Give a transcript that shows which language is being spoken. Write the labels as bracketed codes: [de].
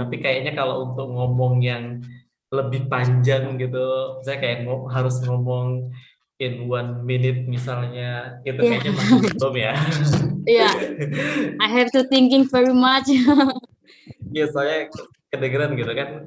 [id] Tapi kayaknya kalau untuk ngomong yang lebih panjang gitu, saya kayak harus ngomong [en] in 1 minute [id] misalnya, itu Yeah. kayaknya masih belum ya. Yeah. [en] I have to thinking very much. [id] Iya, soalnya kedengeran gitu kan.